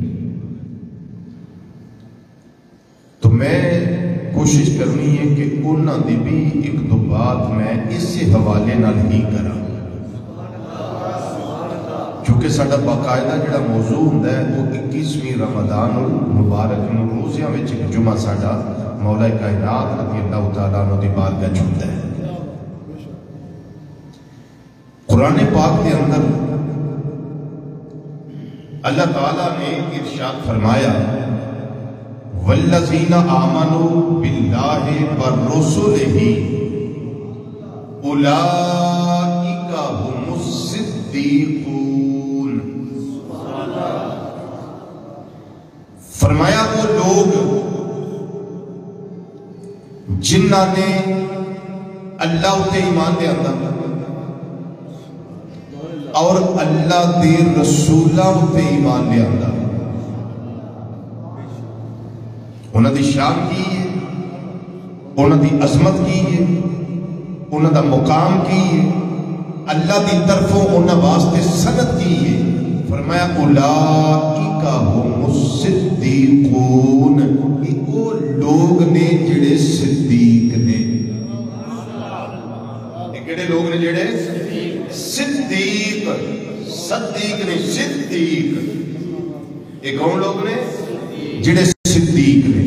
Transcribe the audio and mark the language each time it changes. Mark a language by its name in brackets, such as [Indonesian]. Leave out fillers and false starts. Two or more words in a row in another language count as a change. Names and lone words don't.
[Punjabi] تو میں کوشش کرنی ہے کہ انہاں دی بھی ایک دو بات میں اس سے حوالے نال ہی کراں، چونکہ ساڈا باقاعدہ جڑا موضوع ہوندا ہے وہ 21ویں رمضان المبارک نو روزیاں وچ ایک جمعہ ساڈا مولا کائنات رضی اللہ تعالیٰ عنہ دی بارگاہ چھوٹا ہے۔ [Urdu] قرآن پاک کے اندر اللہ تعالیٰ نے ارشاد فرمایا [Arabic] وَالَّذِينَ آمَنُوا بِاللَّهِ وَرُسُلِهِ أُولَئِكَ هُمُ الصِّدِّيقُونَ۔ [Punjabi] فرمایا وہ لوگ جنہاں نے اللہ تے ایمان دے اندر اور اللہ دے رسولاں تے ایمان لے آندا، انہاں دی شان کی ہے، انہاں دی عظمت کی ہے، انہاں دا مقام کی ہے، اللہ دی طرفوں انہاں واسطے سند کی ہے۔ فرمایا [Arabic] اولئک ھم الصدیقون، [Punjabi] یہ وہ لوگ نے جڑے صدیق نے، یہ کیڑے لوگ نے جڑے صدیق، صدیق نے صدیق، یہ کون لوگ نے جڑے صدیق نے۔